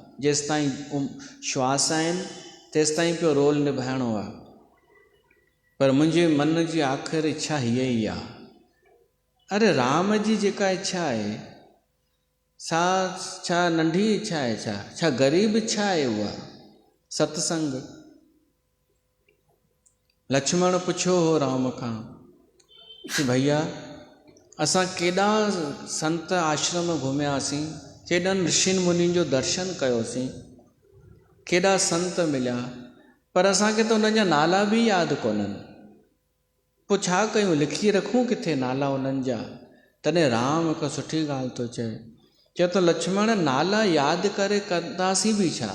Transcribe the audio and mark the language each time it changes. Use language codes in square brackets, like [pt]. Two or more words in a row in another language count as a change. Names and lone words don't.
[sd] जेसि ताईं श्वास आहिनि तेसि ताईं पियो रोल निभाइणो आहे। पर मुंहिंजे मन जी आख़िरी इच्छा हीअ ई आहे, अरे राम जी जेका इच्छा आहे सा छा नंढी इच्छा आहे? छा ग़रीब इच्छा आहे उहा? सत्संग। लक्ष्मण पुछियो हो राम खां कि भैया असां केॾा संत आश्रम घुमियासीं, केॾनि ऋषियुनि मुनियुनि जो दर्शन कयोसीं, केॾा संत मिलिया, पर असांखे त उन्हनि जा नाला बि यादि कोन्हनि। पोइ छा कयूं? लिखी रखूं किथे नाला उन्हनि जा, त तॾहिं राम हिकु सुठी ॻाल्हि थो चए, चए तो लक्ष्मण नाला यादि करे कंदासीं बि छा?